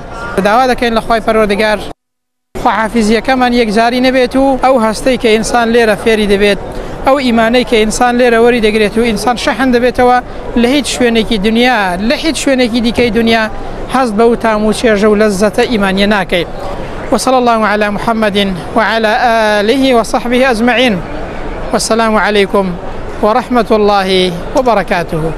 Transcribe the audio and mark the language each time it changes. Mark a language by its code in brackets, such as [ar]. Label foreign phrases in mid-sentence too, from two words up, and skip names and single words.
[ckb] داوا دەکەین لە خوای پەروەردگار خواحافیزیەکەمان یەکجاری نەبێت و ئەو هەستەی کە ئینسان لێرە فێری دەبێت، ئەو ئیمانەی کە ئینسان لێرە وەری دەگرێت و ئینسان شەحن دەبێتەوە لە هیچ شوێنێکی دنیا، لە هیچ شوێنێکی دیکەی دنیا هەست بە و تام و چێژە و لەززەتە ئیمانیە ناکەیت. [ar] وصلى الله على محمد وعلى آله وصحبه أجمعين، والسلام عليكم ورحمة الله وبركاته.